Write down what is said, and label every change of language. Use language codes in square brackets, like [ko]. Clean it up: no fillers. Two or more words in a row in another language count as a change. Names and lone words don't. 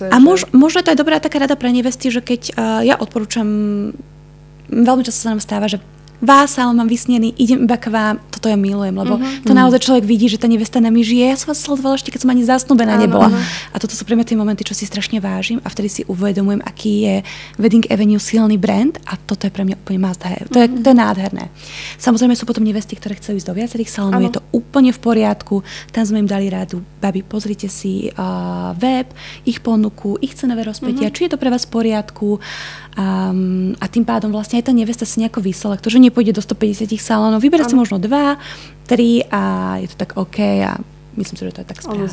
[sk] A možno to je dobrá taká rada pre nevesty, že keď ja odporúčam, veľmi často sa nám stáva, že vás, ale mám vysnený, idem iba k vám, toto ja milujem, lebo to naozaj človek vidí, že tá nevesta nami žije. Ja som vás sledovala ešte, keď som ani zasnúbená nebola. A toto sú pre mňa tie momenty, čo si strašne vážim a vtedy si uvedomujem, aký je Wedding Avenue silný brand a toto je pre mňa úplne [en] must have. [sk] To je nádherné. Samozrejme sú potom nevesty, ktoré chcú ísť do viacerých salónov, je to úplne v poriadku. Tam sme im dali radu, babi, pozrite si web, ich ponuku, ich cenové rozpätia, či je to pre vás v poriadku. A tým pádom vlastne aj tá nevesta si nejako vyselektor, že nepôjde do 150 salónov, vyberá si možno 2, 3 a je to tak OK a myslím si, že to je tak správne.